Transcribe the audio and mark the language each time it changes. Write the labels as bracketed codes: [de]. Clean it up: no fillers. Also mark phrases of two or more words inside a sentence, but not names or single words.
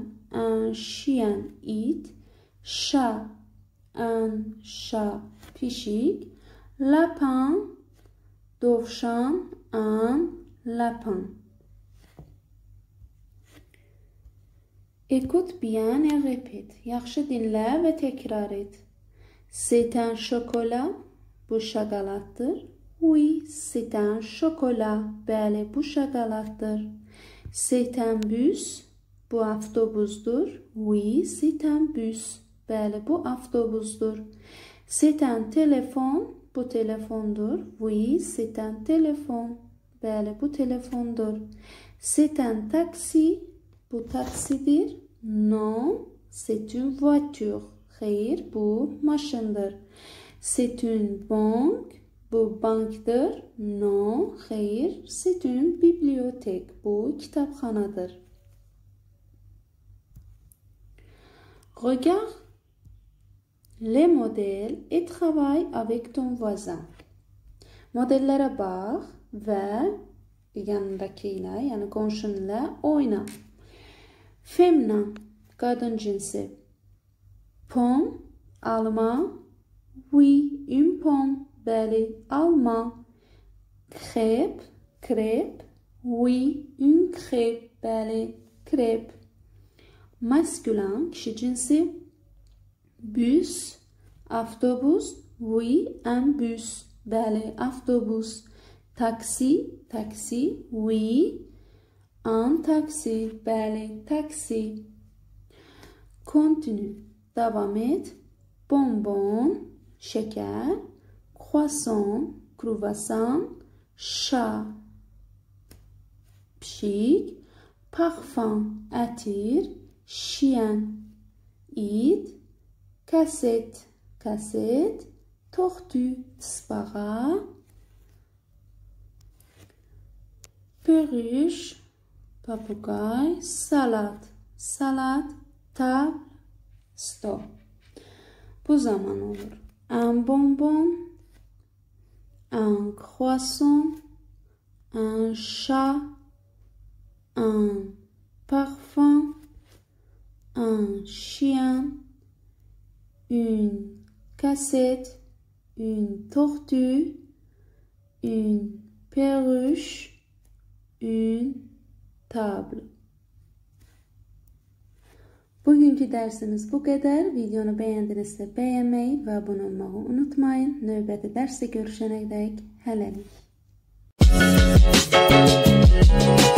[fr] Un chien. It. Chat. Un chat. Pişik. Lapin. Dovşan. Un lapin. Écoute bien et répète. [az] Yaxşı dinlə və təkrar et. [fr] C'est un chocolat. [az] Bu şokoladdır. [fr] Oui, c'est un chocolat. [az] Bəli, bu şokoladdır. [fr] C'est un bus. [az] Bu avtobusdur. [fr] Oui, c'est un bus. [az] Bəli, bu avtobusdur. [fr] C'est un téléphone. [az] Bu telefondur. [fr] Oui, c'est un téléphone. [az] Bəli, bu telefondur. [fr] C'est un taxi. [az] Bu taksidir. [fr] Non, c'est une voiture. [az] Xeyr, bu maşındır. [fr] C'est une banque. [az] Bu bankdır. [fr] Non, xeyr, c'est une bibliothèque. [az] Bu kitabxanadır. [fr] Regarde les modèles et travaille avec ton voisin. [az] Modellərə bax və yanındakı ilə, yəni qonşun ilə oyna. Feminin, qadın cinsi. [fr] Pomme, alma. Oui, une pomme. [az] Bəli, alma. [fr] Crêpe, crêpe. Oui, une crêpe. [az] Bəli, crêpe. [fr] Masculin, [az] kişi cinsi. Bus, avtobus. [fr] Oui, un bus. [az] Bəli, avtobus. Taksi, taksi. [fr] Oui, un taksi. [az] Bəli, taksi. [fr] Continue. [az] Devam et. Bonbon, şeker. [fr] Croissant, kruvasan. Chat, pişik. Parfum, ətir. Chien, it. Cassette, cassette. Tortue, tısbağa. Perruche, papagay. Salade, salade. Table, stop. [az] Bu zaman olur. [fr] Un bonbon, un croissant, un chat, un parfum, un chien, une cassette, une tortue, une perruche, une table. [tr] Bugünkü dersimiz bu kadar. [az] Videonu beğendinizsə beğenmeyi və abunə olmağı unutmayın. Növbəti dərsdə görüşənə dək hələlik.